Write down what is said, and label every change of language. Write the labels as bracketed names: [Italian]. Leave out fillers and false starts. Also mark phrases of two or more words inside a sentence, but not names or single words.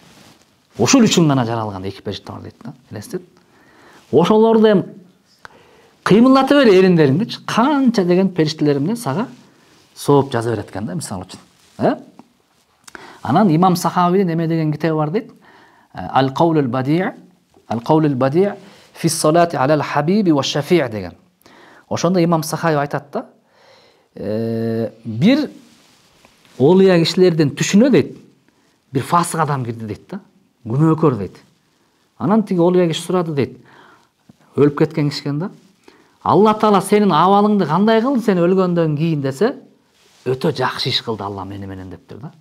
[Kyrgyz] Ошол үчүн гана жаралган эки периште бар дейт да. Элестет. Ошолорду эми кыймылдата бер эриндериңдичи, канча деген периштелер менен сага сооп жаза берет экен да, мисалы үчүн. Анан имам Сахавидин эме деген китеби бар дейт. Ал-Каулул Бади'ь фи салати алал хабиби ва шафи' деген. Ошондо имам Сахави айтат да, бир олия кишилердин түшүнө дейт, бир фасык адам кирди дейт да, күнөөкөр дейт. Анан тиги олия киши сурады дейт, өлүп кеткен киши экен да. Алла Таала сенин абалыңды кандай кылды сен өлгөндөн кийин десе, өтө жакшы иш кылды Алла менен дептир да.